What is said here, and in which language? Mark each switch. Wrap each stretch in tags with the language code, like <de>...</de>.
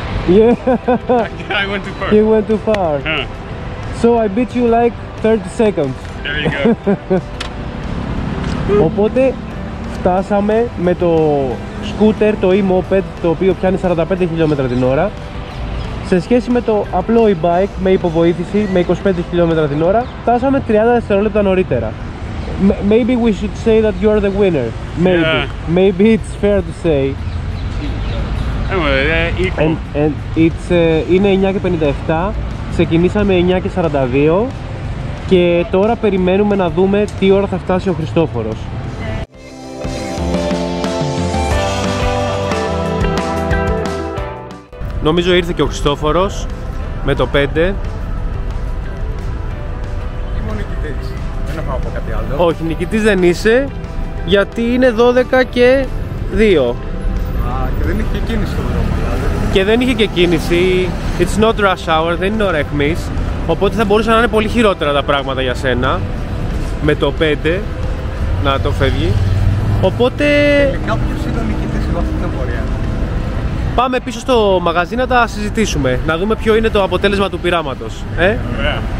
<en>I went too far. You went too far. So I beat you like 30 seconds. There you go.</en> <el>Οπότε φτάσαμε με το σκούτερ, το e-moped, το οποίο πιάνει 45 χιλιόμετρα την ώρα. Σε σχέση με το απλό e-bike με υποβοήθηση με 25 χιλιόμετρα την ώρα, φτάσαμε 30 δευτερόλεπτα νωρίτερα.</el> <en>Maybe we should say that you're the winner. Maybe. Yeah. Maybe it's fair to say. Equal.</en> <el>And είναι 9:57, ξεκινήσαμε 9:42 και τώρα περιμένουμε να δούμε τι ώρα θα φτάσει ο Χριστόφορος. Νομίζω ήρθε και ο Χριστόφορος με το 5. Ήμουν νικητής. Δεν έχω να πω κάτι άλλο. Όχι, νικητής δεν είσαι, γιατί είναι 12 και 2. Και δεν είχε και κίνηση στον δρόμο. Και δεν είχε και κίνηση.</el> <en>It's not rush hour, δεν είναι ώρα αιχμής.</en> <el>Οπότε θα μπορούσαν να είναι πολύ χειρότερα τα πράγματα για σένα. Με το 5 να το φεύγει. Οπότε Κάποιος είναι ο νικητής εδώ αυτή την πορεία. πάμε πίσω στο μαγαζί να τα συζητήσουμε. Να δούμε ποιο είναι το αποτέλεσμα του πειράματος.</el> <en>Yeah.</en>